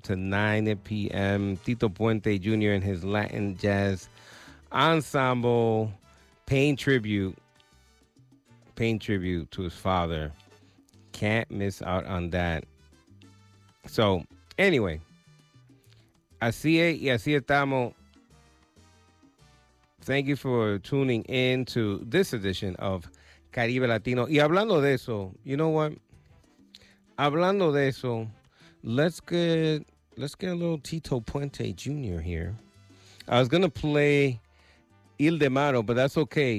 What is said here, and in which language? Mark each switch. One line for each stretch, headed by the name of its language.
English: to 9 p.m., Tito Puente Jr. and his Latin Jazz Ensemble, paying tribute to his father. Can't miss out on that. So, anyway,
Spanish: así es y así estamos.
English: Thank you for tuning in to this edition of Caribe Latino.
Spanish: Y hablando de eso,
English: you know what?
Spanish: Hablando de eso,
English: let's get Let's get a little Tito Puente Jr. here. I was going to play Il De Maro, but that's okay.